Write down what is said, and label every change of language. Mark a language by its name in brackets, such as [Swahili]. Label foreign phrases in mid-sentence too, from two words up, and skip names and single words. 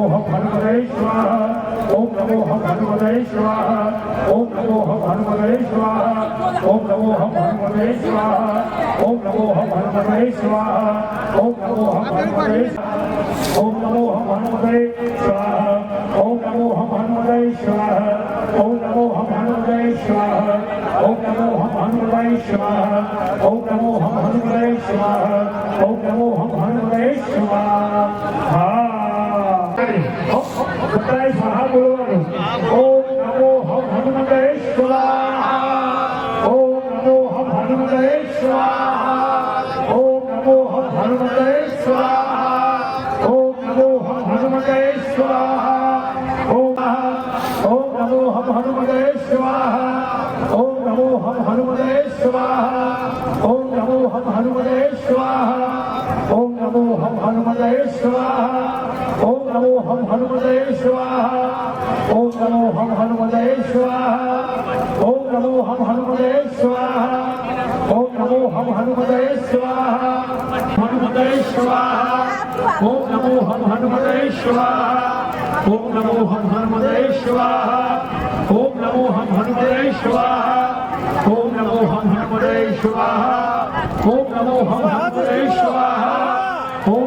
[Sanskrit] हम हनुमते स्वाहा ओम नमो हम हनुमते स्वाहा ओम नमो हम हनुमते स्वाहा ओम नमो हम हनुमते स्वाहा ओम नमो हम हनुमते स्वाहा ओम नमो हम हनुमते ओम नमो हम हनुमते स्वाहा ओम नमो हम हनुमते स्वाहा ओम नमो हम हनुमते स्वाहा ओम नमो हम हनुमते स्वाहा ओम नमो हम हनुमते स्वाहा ओम नमो हम हनुमते स्वाहा [Gujarati] બધાય સ્વાહા બોલવાનું [Sanskrit] ओम नमो हम हनुमते स्वाहा ओम नमो हम हनुमते स्वाहा ओम नमो हम हनुमते स्वाहा ओम नमो हम हनुमते स्वाहा ओम नमो हम हनुमते स्वाहा ओम नमो हम हनुमते स्वाहा ओम नमो हम हनुमते स्वाहा ओम नमो हम हनुमते स्वाहा ओम नमो हम हनुमते स्वाहा ओम नमो हम हनुमते स्वाहा ओम नमो हम हनुमते स्वाहा ओम नमो हम हनुमते स्वाहा हनुमते स्वाहा ओम नमो हम हनुमते स्वाहा ओम नमो हम हनुमते स्वाहा ओम नमो हम हनुमते स्वाहा ओम नमो हम हनुमते स्वाहा ओम नमो हम हनुमते स्वाहा ओम